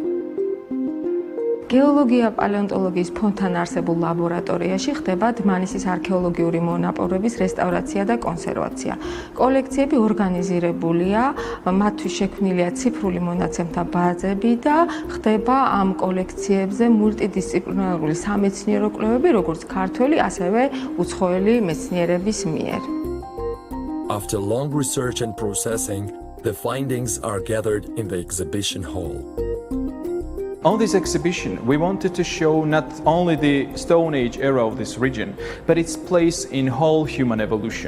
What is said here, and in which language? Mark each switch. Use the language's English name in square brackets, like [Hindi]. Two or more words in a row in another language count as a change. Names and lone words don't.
[Georgian] გეოლოგია პალეონტოლოგიის ფონთან არსებულ ლაბორატორიაში ხდება დმანისის არქეოლოგიური მონაპოვრების რესტავრაცია და კონსერვაცია. კოლექციები ორგანიზირებულია, მათთვის შექმნილია ციფრული მონაცემთა ბაზები და ხდება ამ კოლექციებზე მულტიდისციპლინარული სამეცნიერო კვლევები, როგორც ქართველი, ასევე უცხოელი მეცნიერების მიერ. [English] After long research and processing, the findings are gathered in the exhibition hall. On this exhibition, we wanted to show not only the Stone Age era of this region, but its place in whole human evolution.